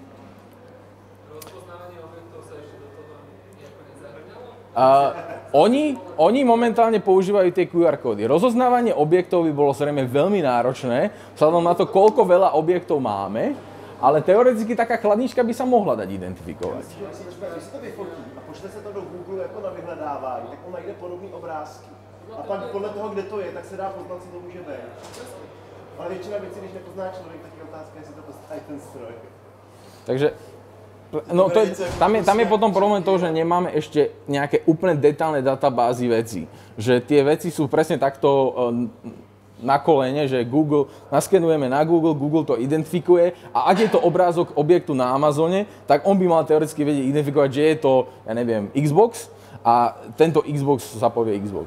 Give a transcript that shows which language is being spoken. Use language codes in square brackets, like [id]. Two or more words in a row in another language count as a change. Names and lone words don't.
[sk] Rozpoznávanie objektov sa ešte do toho nejako nezahrňalo? Oni momentálne používajú tie QR kódy. Rozoznávanie objektov by bolo zrejme veľmi náročné, vzhľadom na to, koľko veľa objektov máme, ale teoreticky taká chladnička by sa mohla dať identifikovať. [cs] Když si to vyfotí a pošle se to do Google jako na vyhledávání, tak on najde podobné obrázky. A pak podle toho, kde to je, tak se dá poznat, co to může být. Ale většina věcí, když nepozná člověk, tak je otázka, jestli to postaví ten stroj. [sk] Takže no tam je potom problém toho, že nemáme ešte nejaké úplne detailné databázy vecí. Že tie veci sú presne takto na kolene, že naskenujeme na Google to identifikuje a ak je to obrázok objektu na Amazone, tak on by mal teoreticky vedieť identifikovať, že je to, ja neviem, Xbox a tento Xbox sa povie Xbox.